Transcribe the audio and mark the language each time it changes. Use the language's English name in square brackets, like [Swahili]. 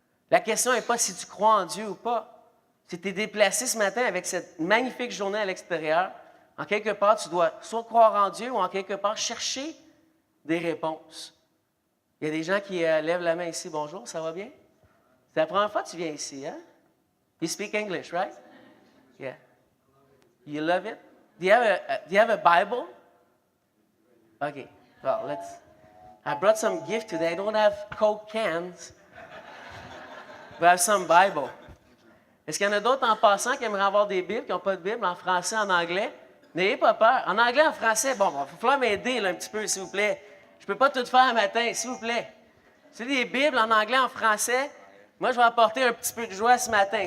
[French] La question n'est pas si tu crois en Dieu ou pas. Si tu es déplacé ce matin avec cette magnifique journée à l'extérieur, en quelque part, tu dois soit croire en Dieu ou en quelque part chercher des réponses. Il y a des gens qui lèvent la main ici. Bonjour, ça va bien? C'est la première fois que tu viens ici, hein? [English] You speak English, right? Yeah. You love it? Do you have a Bible? Okay. Well, I brought some gift today. I don't have Coke cans, but I have some Bible. [French] Est-ce qu'il y en a d'autres en passant qui aimeraient avoir des Bibles, qui n'ont pas de Bible, en français, en anglais? N'ayez pas peur. En anglais, en français, bon, il va falloir m'aider là, un petit peu, s'il vous plaît. Je ne peux pas tout faire un matin, s'il vous plaît. C'est des Bibles en anglais, en français. Moi, je vais apporter un petit peu de joie ce matin.